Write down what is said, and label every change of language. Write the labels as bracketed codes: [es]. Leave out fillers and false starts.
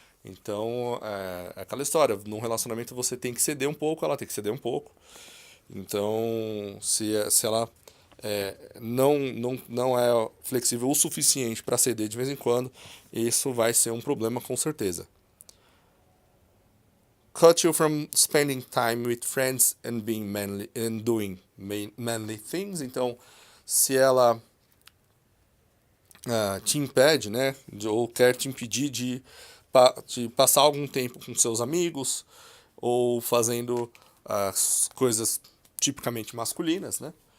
[pt] Então, é aquela história, num relacionamento você tem que ceder um pouco, ela tem que ceder um pouco. Então, se ela não é flexível o suficiente para ceder de vez em quando, isso vai ser um problema com certeza. [en] Cut you from spending time with friends and being manly and doing manly things. [pt] Então, se ela te impede, né, ou quer te impedir de passar algum tempo com seus amigos ou fazendo as coisas tipicamente masculinas, né?